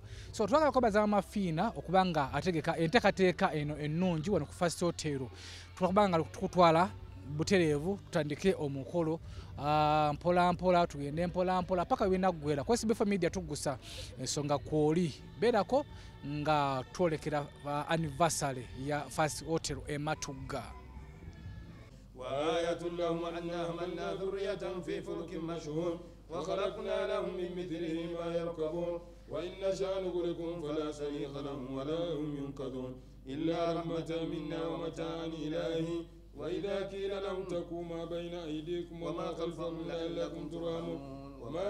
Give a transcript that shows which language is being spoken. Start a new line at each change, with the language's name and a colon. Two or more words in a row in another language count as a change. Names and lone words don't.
Ganda: So twagala kubaza Mama Fina okubanga ategeka enteekateeka eno ennungi wano ku First Hotel tukubanga tukutwala butereevu tutandike omukolo mpola tugende mpola paka binaggwera ku SB Media tugusa ensonga kwoli beerako nga twolekera anniversary ya First Hotel Matugga.
Arabic: وآية لهم أنا حملنا ذرية في فلك مشحون وخلقنا لهم من مثله ما يركبون وإن نشأ نغرقهم فلا صريخ لهم ولا هم ينقذون إلا رحمة منا ومتاعا إلهي وإذا قيل لهم تقوا ما بين أيديكم وما خلفكم لعلكم ترحمون وما